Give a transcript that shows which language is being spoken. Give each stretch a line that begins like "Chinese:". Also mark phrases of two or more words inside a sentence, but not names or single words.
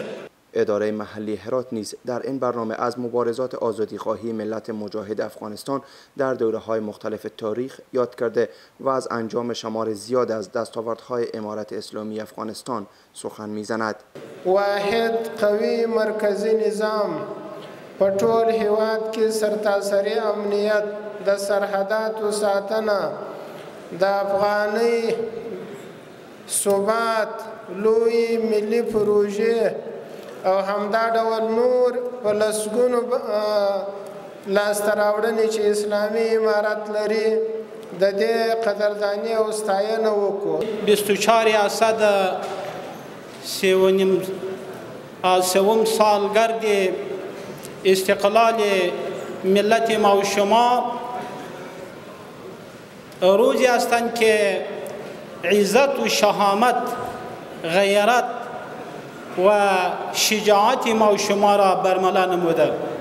Persian: اداره محلی هرات نیز در این برنامه از مبارزات آزادیخواهی ملت مجاهد افغانستان در دوره‌های مختلف تاریخ یاد کرده و از انجام شمار زیاد از دستاوردهای امارت اسلامی افغانستان سخن می‌زند.
Pashto: واحد قوی مرکزی نظام په ټول هیواد کې سرتاسري امنیت د سرحداتو ساتنه د افغاني ثبات لوی ملي پروژې او همدا ډول نور په لسګونو لاسته راوړنې چې اسلامي امارت لري د دې قدرداني او ستاینه وکړو.
Persian: 24 اسد سوم سالگرد استقلال ملت ما و شما روزی هستند که عزت و شهامت، غیرت و شجاعت ما و شما را برملا نموده.